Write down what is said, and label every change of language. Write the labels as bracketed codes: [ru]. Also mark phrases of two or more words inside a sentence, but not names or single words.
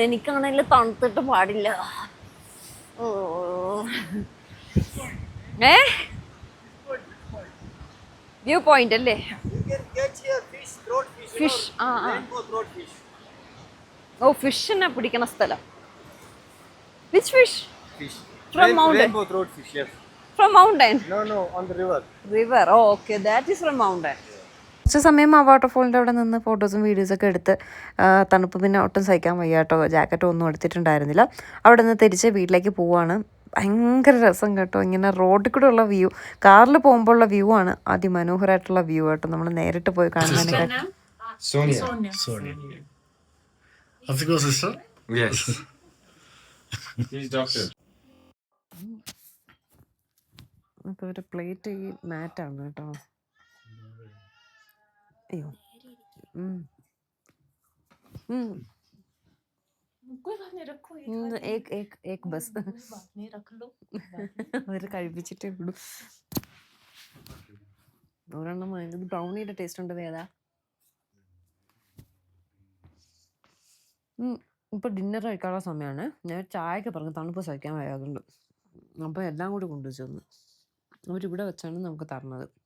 [ml] എനിക്കാണെങ്കിൽ തണുത്തിട്ട് പാടില്ല. [en] view point [ml] അല്ലേ? ഫിഷ്. ഓ ഫിഷിനെ പിടിക്കണ സ്ഥലം. [en] which fish? Fish. From mountain. Rainbow throat fish, yes. from mountain. No, on the river. river. oh okay, that is from mountain. [ml] കുറച്ച് സമയം ആ വാട്ടർഫോളിൻ്റെ അവിടെ നിന്ന് ഫോട്ടോസും വീഡിയോസൊക്കെ എടുത്ത് തണുപ്പ് പിന്നെ ഒട്ടും സഹിക്കാൻ വയ്യ കേട്ടോ. ജാക്കറ്റ് ഒന്നും എടുത്തിട്ടുണ്ടായിരുന്നില്ല. അവിടെ നിന്ന് തിരിച്ച് വീട്ടിലേക്ക് പോവുകയാണ്. ഭയങ്കര രസം കേട്ടോ, ഇങ്ങനെ റോഡിൽ കൂടെ ഉള്ള വ്യൂ, കാറിൽ പോകുമ്പോൾ ഉള്ള വ്യൂ ആണ് അതിമനോഹരമായിട്ടുള്ള വ്യൂ കേട്ടോ. നമ്മൾ നേരിട്ട് പോയി കാണുന്നതിനെക്കാട്ടി. [en] Sonia. Sorry. How's it go, sister? Yes. He's doctor. [ml] അപ്പോൾ ഒരു പ്ലേറ്റ് ഈ മാറ്റാണ് കേട്ടോ. അയ്യോ [hi] कोई बात नहीं, रखो ये एक बस बात नहीं, रख लो। [ml] അവർ കഴിപ്പിച്ചിട്ടേ ഉള്ളൂ. ഒരെണ്ണം ഇത് ബ്രൗണിയുടെ ടേസ്റ്റ് ഉണ്ട് വേദ. ഇപ്പോൾ ഡിന്നർ കഴിക്കാനുള്ള സമയമാണ്. ഞാൻ ചായയൊക്കെ പറഞ്ഞു തണുപ്പ് സഹിക്കാൻ വയ്യാതുണ്ട്. അപ്പോൾ എല്ലാം കൂടി കൊണ്ടുവച്ചു തന്നു. അവരിവിടെ വെച്ചാണ് നമുക്ക് തരണത്.